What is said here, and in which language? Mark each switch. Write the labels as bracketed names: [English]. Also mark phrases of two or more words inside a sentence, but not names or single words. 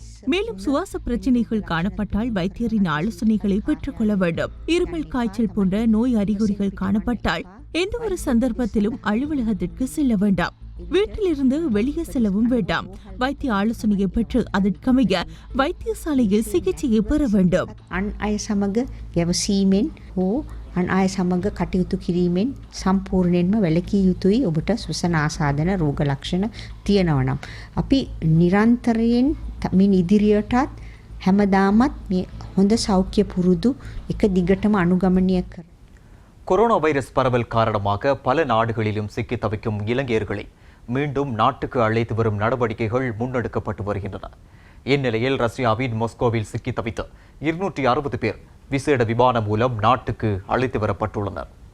[Tamil] மேலும் சுவாச பிரச்சினைகள் காணப்பட்டால் வைத்தியரின் ஆலோசனைகளை பெற்றுக் கொள்ள வேண்டும். இருமல், காய்ச்சல் போன்ற நோய் அறிகுறிகள் காணப்பட்டால் எந்த ஒரு சந்தர்ப்பத்திலும் அலுவலகத்திற்கு செல்ல வேண்டாம். வீட்டிலிருந்து வெளியே செல்லவும் வேண்டாம். வைத்திய ஆலோசனையை பெற்று அதற்கமைய வைத்தியசாலையில் சிகிச்சையை பெற வேண்டும். [Sinhala] අන් අය සමග ගැවසීමෙන් හෝ අන් අය සමග කටයුතු කිරීමෙන් සම්පූර්ණයෙන්ම වැළකී යුතුයි. ඔබට ස්වසන ආසාදන රෝග ලක්ෂණ තියෙනවා නම් අපි නිරන්තරයෙන් මින් ඉදිරියටත් හැමදාමත් මේ හොඳ සෞඛ්‍ය පුරුදු එක දිගටම අනුගමනය කර. [Tamil] கொரோனா வைரஸ் பரவல் காரணமாக பல நாடுகளிலும் சிக்கி தவிக்கும் இலங்கையர்களை மீண்டும் நாட்டுக்கு அழைத்து வரும் நடவடிக்கைகள் முன்னெடுக்கப்பட்டு வருகின்றன. இந்நிலையில் ரஷ்யாவின் மாஸ்கோவில் சிக்கி தவித்த 260 பேர் விசேட விமானம் மூலம் நாட்டுக்கு அழைத்து வரப்பட்டுள்ளனர்.